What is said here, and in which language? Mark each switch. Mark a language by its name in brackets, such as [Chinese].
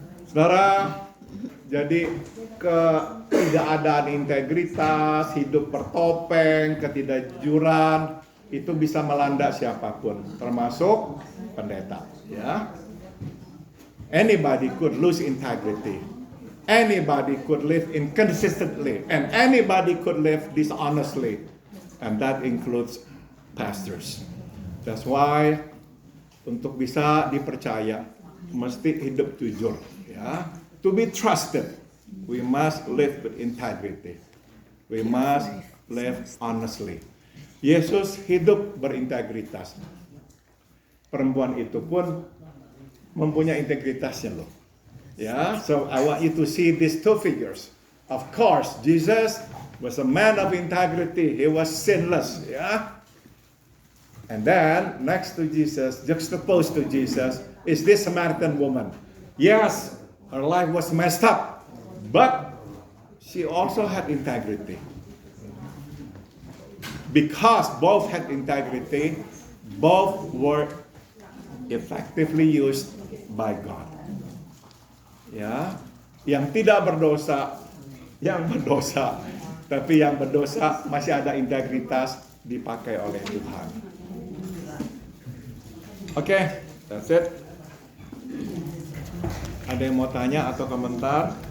[Indonesian] Saudara, jadi ketidakadaan integritas, hidup bertopeng, ketidakjujuran, itu bisa melanda siapapun, termasuk pendeta. [English] Ya, anybody could lose integrity, anybody could live inconsistently, and anybody could live dishonestly, and that includes pastors. That's why [Indonesian] untuk bisa dipercaya, mesti hidup jujur. [English] Ya, to be trusted, we must live with integrity. We must live honestly. [Indonesian] Yesus hidup berintegritas. Perempuan itu pun mempunyai integritasnya loh. [English] Ya, so I want you to see these two figures. Of course, Jesus was a man of integrity. He was sinless. Ya. And then next to Jesus, juxtaposed to Jesus, is this Samaritan woman. Yes, her life was messed up, but she also had integrity. Because both had integrity, both were effectively used by God. [Indonesian] Ya, yang tidak berdosa, yang berdosa, tapi yang berdosa masih ada integritas dipakai oleh Tuhan. [English] Oke, that's it. [Indonesian] Ada yang mau tanya atau komentar?